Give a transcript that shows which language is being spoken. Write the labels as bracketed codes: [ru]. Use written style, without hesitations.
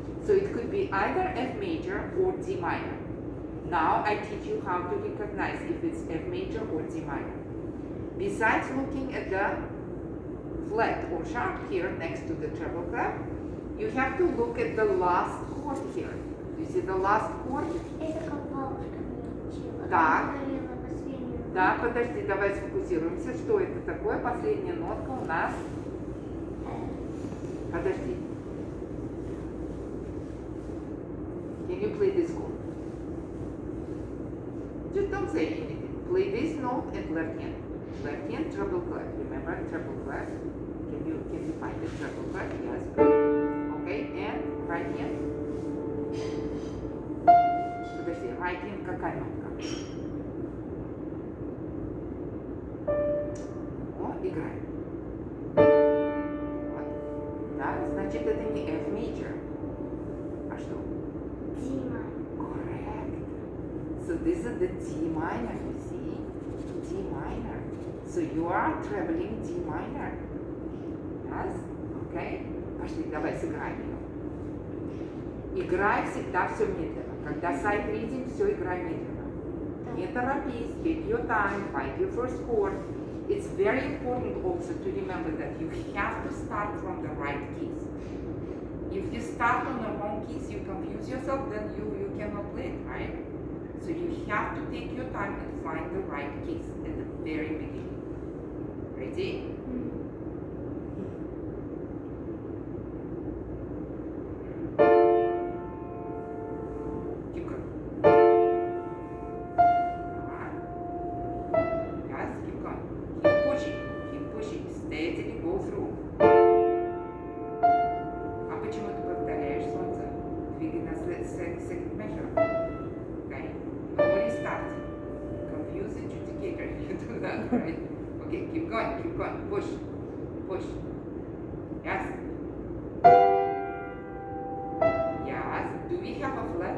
[en] So it could be either F major or D minor. Now I teach you how to recognize if it's F major or D minor. Besides looking at the flat or sharp here next to the treble clef, you have to look at the last chord here. You see the last chord? [ru] Это как бабушка мне учила. Так. Она говорила последнюю. Да, подожди, давай сфокусируемся. Что это такое? Последняя нотка у нас. Подожди. [en] Can you play this chord? Just don't say anything. Play this note and left hand. Left hand, treble clef. Remember treble clef? Can you find the treble clef? Yes. Okay, and right hand. [ru] Подожди, [en] right hand [ru] какая нотка? О, играй. Вот. Да, значит это не F major. А что? Дима. [en] Correct. So this is the D minor, you see? D minor. So you are traveling D minor. Yes? Okay? [ru] Пошли, давай сыграем ее. Играй всегда все медленно. Когда сайт reading, все играй медленно. Не торопись, [en] take your time, find your first chord. It's very important also to remember that you have to start from the right keys. If you start on the wrong keys, you confuse yourself, then you cannot play it, right? So you have to take your time and find the right keys at the very beginning. Ready? Keep going. Yes, keep going. Keep pushing, steadily go through. [ru] А почему ты повторяешь, солнце? Двигай на [en] second measure. Okay? Or restart. Confuse the adjudicator. You do that, right? Okay, keep going. Push. Yes. Yes. Do we have a flat?